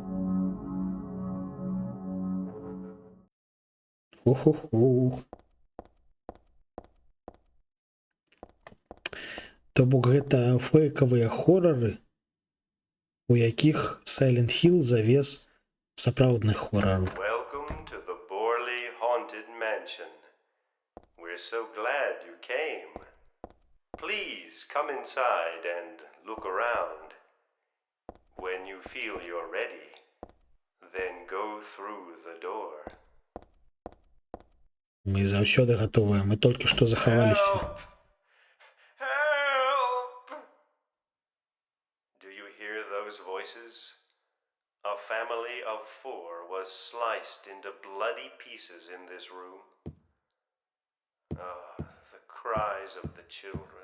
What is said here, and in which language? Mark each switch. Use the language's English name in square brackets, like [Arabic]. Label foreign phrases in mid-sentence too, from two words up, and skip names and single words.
[Belarusian] Ух-ух-ух. То бок гэта фэйкавыя хорары, у якіх Silent Hill завез сапраўдных хорараў. [English] Welcome to the Borley Haunted Mansion. We're so glad you came. Please come inside and look around. When you feel you're ready, then go through the door. [Belarusian] Мы заўсёды гатовыя, мы толькі што захаваліся. [English] Help! Do you hear those voices? A family of 4 was sliced into bloody pieces in this room. Ah, the cries of the children.